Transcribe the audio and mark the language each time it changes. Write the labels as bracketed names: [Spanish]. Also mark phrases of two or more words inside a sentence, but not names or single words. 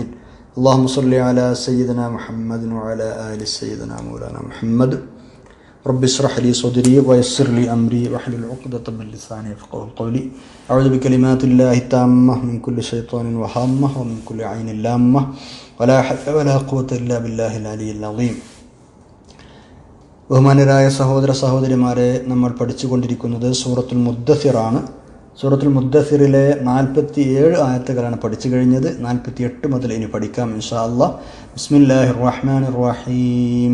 [Arabic] اللهم صل على سيدنا محمد وعلى آل سيدنا مولانا محمد. رب اشرح لي صدري ويسر لي أمري واحلل عقدة من لساني يفقهوا قولي. أعوذ بكلمات الله التامة من كل شيطان وهامة ومن كل عين لامة ولا حول ولا قوة إلا بالله العلي العظيم. [Malayalam] ബഹുമാനരായ സഹോദര സഹോദരിമാരെ, നമ്മൾ പഠിച്ചുകൊണ്ടിരിക്കുന്നത് സൂറത്തുൽ മുദ്ദസിറാണ്. സൂറത്തുൽ മുദ്ദസിറിലെ 47 ആയത്തുകളാണ് പഠിച്ചു കഴിഞ്ഞത്. 48 മുതൽ ഇനി പഠിക്കാം [Arabic] إن شاء الله. بسم الله الرحمن الرحيم.